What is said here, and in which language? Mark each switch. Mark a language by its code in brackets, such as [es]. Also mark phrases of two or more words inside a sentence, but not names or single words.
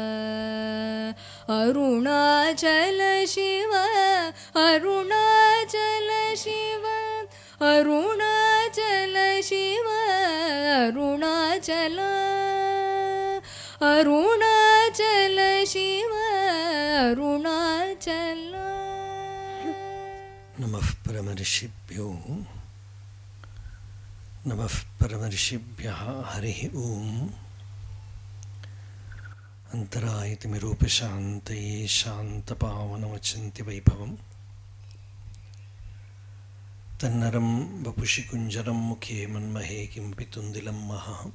[ta] அருணாச்சல சிவ அருணாச்சல சிவ அருணாச்சல சிவ அருணாச்சலா அருணாச்சல சிவ அருணாச்சலா. [sa] நமः परमऋषिभ्यो नमः परमऋषिभ्यः हरिः ओम्. अन्तरायतिमिरूपशान्तये शान्तपावनमचिन्त्य वैभवम् तन्नरं वपुषि कुञ्जरं मुखे मन्महे किमपि तुन्दिलं महः.